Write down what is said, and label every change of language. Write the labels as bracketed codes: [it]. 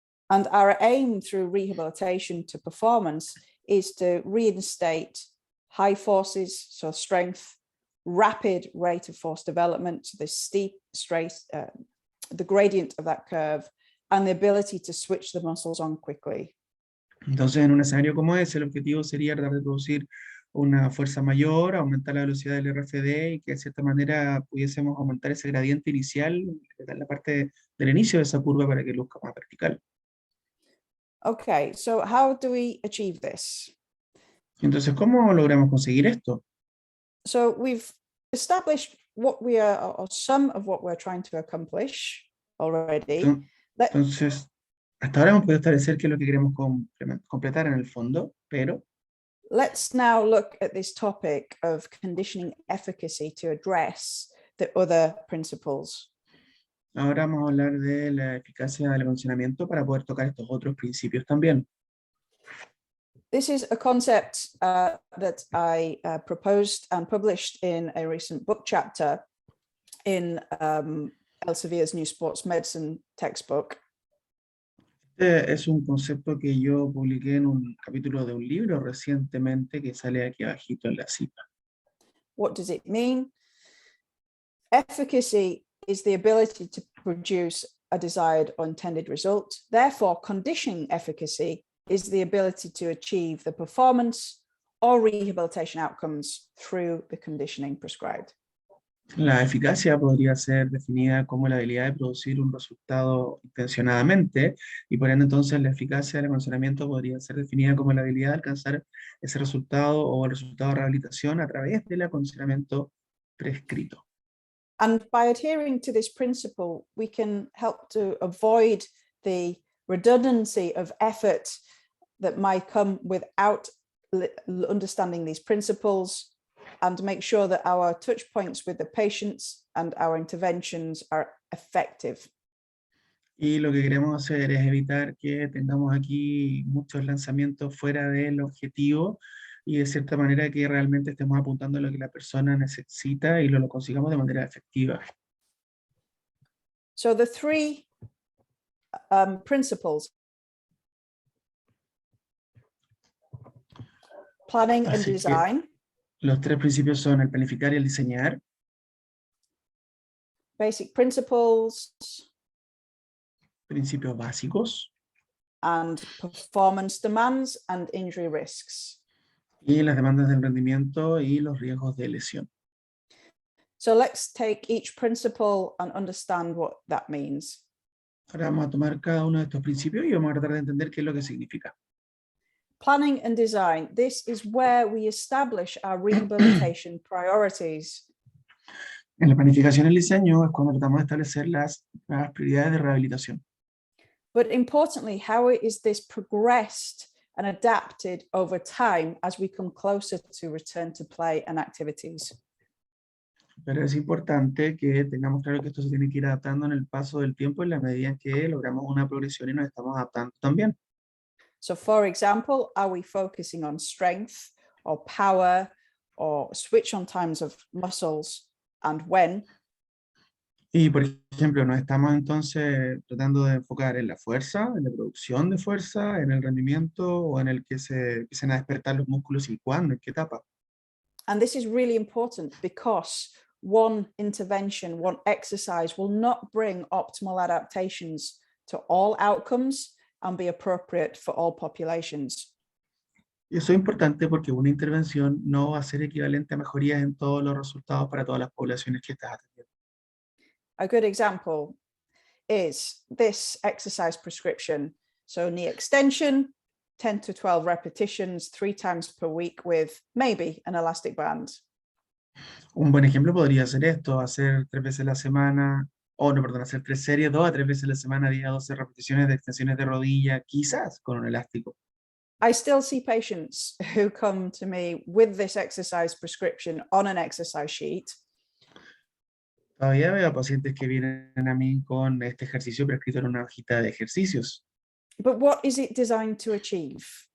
[en] And our aim through rehabilitation to performance is to reinstate high forces, so strength, rapid rate of force development, the steep, straight, the gradient of that curve, and the ability to switch the muscles on quickly. [es] Entonces en un escenario como ese, el objetivo sería tratar de producir una fuerza mayor, aumentar la velocidad del RFD y que de cierta manera pudiésemos aumentar ese gradiente inicial en la parte del inicio de esa curva para que luzca más vertical. [en] Okay, so how do we achieve this? [es] Entonces, ¿cómo logramos conseguir esto? [en] So we've established what we are, or some of what we're trying to accomplish already. [es] Entonces, hasta ahora hemos podido establecer qué es lo que queremos completar en el fondo, pero [en] let's now look at this topic of conditioning efficacy to address the other principles. [es] ahora vamos a hablar de la eficacia del acondicionamiento para poder tocar estos otros principios también. [en] This is a concept that I proposed and published in a recent book chapter in Elsevier's New Sports Medicine textbook. [es] Este es un concepto que yo publiqué en un capítulo de un libro recientemente que sale aquí abajito en la cita. [en] What does it mean? Efficacy is the ability to produce a desired or intended result. Therefore, conditioning efficacy is the ability to achieve the performance or rehabilitation outcomes through the conditioning prescribed. [es] La eficacia podría ser definida como la habilidad de producir un resultado intencionadamente, y por ende entonces la eficacia del acondicionamiento podría ser definida como la habilidad de alcanzar ese resultado o el resultado de rehabilitación a través del acondicionamiento prescrito. [en] And by adhering to this principle, we can help to avoid the redundancy of effort that might come without understanding these principles, and make sure that our touch points with the patients and our interventions are effective. [es] Y lo que queremos hacer es evitar que tengamos aquí muchos lanzamientos fuera del objetivo y de cierta manera que realmente estemos apuntando a lo que la persona necesita y lo consigamos de manera efectiva. [en] So the three principles: planning and design. [es] Los tres principios son el planificar y el diseñar. [en] basic principles, [es] principios básicos [en] and performance demands and injury risks. [es] y las demandas del rendimiento y los riesgos de lesión. [en] So let's take each principle and understand what that means. [es] Ahora vamos a tomar cada uno de estos principios y vamos a tratar de entender qué es lo que significa. [en] Planning and design. This is where we establish our rehabilitation priorities. [es] En la planificación y el diseño es cuando tratamos de establecer las prioridades de rehabilitación. [en] But importantly, how is this progressed and adapted over time as we come closer to return to play and activities? [es] Pero es importante que tengamos claro que esto se tiene que ir adaptando en el paso del tiempo en la medida en que logramos una progresión y nos estamos adaptando también. [en] So for example, are we focusing on strength or power or switch on times of muscles and when? [es] Y por ejemplo, nos estamos entonces tratando de enfocar en la fuerza, en la producción de fuerza, en el rendimiento o en el que se empiecen a despertar los músculos y cuándo, en qué etapa. [en] And this is really important because one intervention, one exercise will not bring optimal adaptations to all outcomes and be appropriate for all populations. [es] Y eso es importante porque una intervención no va a ser equivalente a mejorías en todos los resultados para todas las poblaciones que estás atendiendo. [en] A good example is this exercise prescription. So knee extension, 10 to 12 repetitions, 3 times per week with maybe an elastic band. [es] Un buen ejemplo podría ser esto, hacer 3 veces a la semana, hacer 3 series, 2 a 3 veces a la semana, 10 a 12 repeticiones de extensiones de rodilla, quizás con un elástico. [en] I still see patients who come to me with this exercise prescription on an exercise sheet. [es] Todavía veo pacientes que vienen a mí con este ejercicio prescrito en una hojita de ejercicios. [en] But what is it designed to achieve?